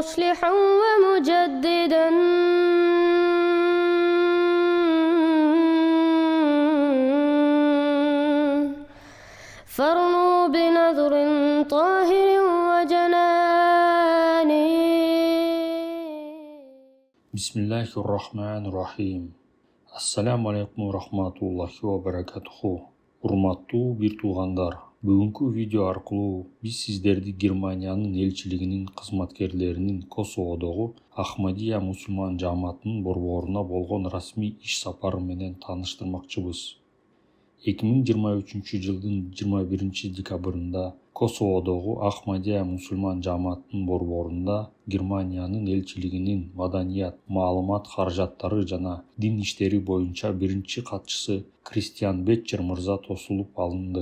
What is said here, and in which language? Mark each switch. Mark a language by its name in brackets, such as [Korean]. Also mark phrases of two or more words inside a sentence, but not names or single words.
[Arabic] ناصحا ومجددا فارنوا بنذر طاهر وجنان. بسم الله الرحمن الرحيم. السلام عليكم رحمة الله وبركاته. [Kyrgyz] Урматтуу бир туугандар, бүгүнкү видео аркылуу биз сиздерди Германиянын элчилигинин кызматкерлеринин Косоводогу Ахмадия мусулман жааматынын борборуна болгон расмий иш сапары менен тааныштырмакчыбыз. 2023-жылдын 21-декабрында Косоводогу Ахмадия мусулман жааматынын борборунда Германиянын элчилигинин маданият, маалымат каражаттары жана дин иштери боюнча биринчи катчысы Кристиан Бетчер мырза тосулуп алынды.